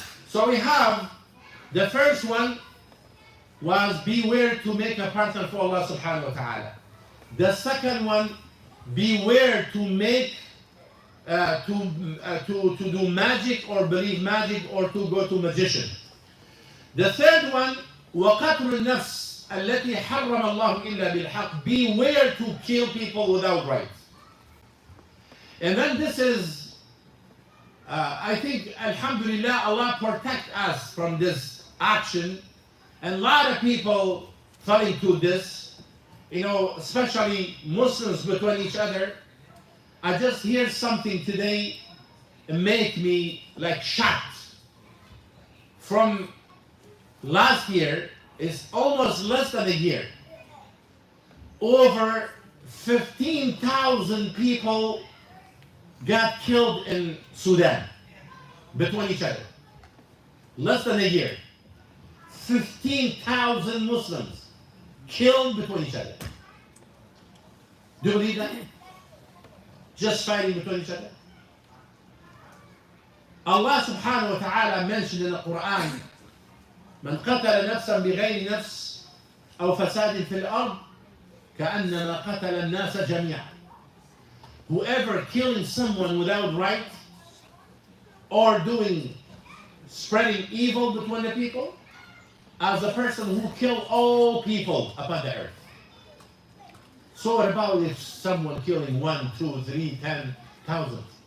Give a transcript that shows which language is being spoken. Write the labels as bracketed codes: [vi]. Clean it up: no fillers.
[en] So we have the first one was beware to make a partner for Allah subhanahu wa ta'ala. The second one, beware to make to do magic or believe magic or to go to magician. The third one, [ar] وَقَتْلُ النَّفْسِ الَّتِي حَرَّمَ اللَّهُ إِلَّا بِالْحَقِّ. [en] Beware to kill people without right. And then this is, I think, alhamdulillah, Allah protect us from this action. And a lot of people fall into this, you know, especially Muslims between each other. I just hear something today and make me like shocked. From last year, it's almost less than a year. Over 15,000 people got killed in Sudan between each other. Less than a year. 15,000 Muslims killed between each other. Do you believe that? Just fighting between each other. Allah subhanahu wa ta'ala mentioned in the Quran, [ar] من قتل نفسا بغير نفس أو فساد في الأرض كأنما قتل الناس جميعا. [en] Whoever killing someone without right or spreading evil between the people, as a person who killed all people upon the earth. So what about if someone killing 1, 2, 3, 10,000?